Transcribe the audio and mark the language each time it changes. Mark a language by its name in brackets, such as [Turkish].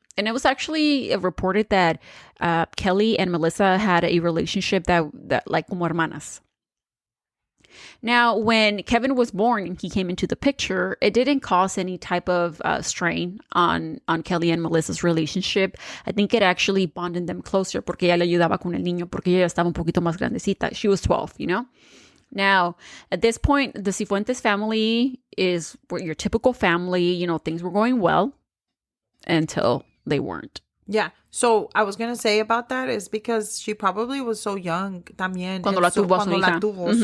[English] And it was actually reported that Kelly and Melissa had a relationship that like [Spanish] como hermanas. [English] Now, when Kevin was born and he came into the picture, it didn't cause any type of strain on Kelly and Melissa's relationship. I think it actually bonded them closer [Spanish] porque ella le ayudaba con el niño porque ella estaba un poquito más grandecita. [English] She was 12, you know? Now, at this point, the Sifuentez family is your typical family. You know, things were going well until they weren't. Yeah. So I was gonna say about that is because she probably was so young [Spanish] también. Cuando la tuvo a su hija.